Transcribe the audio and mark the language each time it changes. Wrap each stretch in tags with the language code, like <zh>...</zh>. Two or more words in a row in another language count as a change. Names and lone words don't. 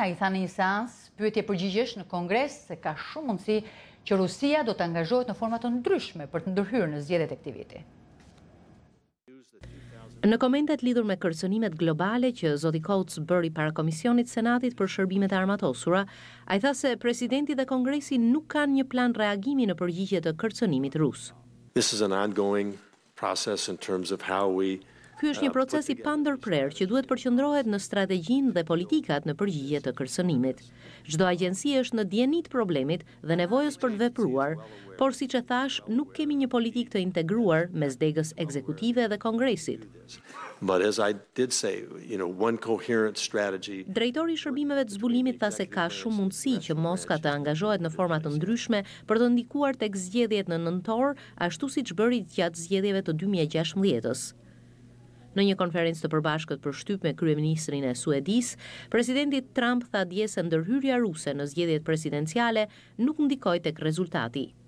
<sq>Ai tha në një seancë pyetje përgjigjesh në Kongres se ka shumë mundësi që Rusia do të angazhohet në forma të ndryshme për të ndërhyrë në zgjedhjet e këtij viti. Në komentet lidhur me kërcënimet globale që zoti Coates bëri para Komisionit Senatit për shërbimet e armatosura, ai tha se presidenti dhe Kongresi nuk kanë një plan reagimi në përgjigje të kërcënimit rus.</sq> <en>This is an ongoing process in terms of how we</en> <sq>Ky është një proces i pandërprer që duhet përqendrohet në strategjinë dhe politikat në përgjigje të kërcënimit. Çdo agjenci është në dieni të problemit dhe nevojës për të vepruar, por siç e thash, nuk kemi një politikë të integruar mes degës ekzekutive dhe Kongresit.</sq> <en>But as I did say, one coherent strategy.</en> <sq>Drejtori i shërbimeve të zbulimit tha se ka shumë mundësi që Moska të angazhohet në forma të ndryshme për të ndikuar tek zgjedhjet në nëntor, ashtu siç bëri gjatë zgjedhjeve të 2016-s. Në një konferencë të përbashkët për shtyp me kryeministrin e Suedis, presidenti Trump tha dje se ndërhyrja ruse në zgjedhjet presidenciale nuk ndikoi tek rezultati.</sq>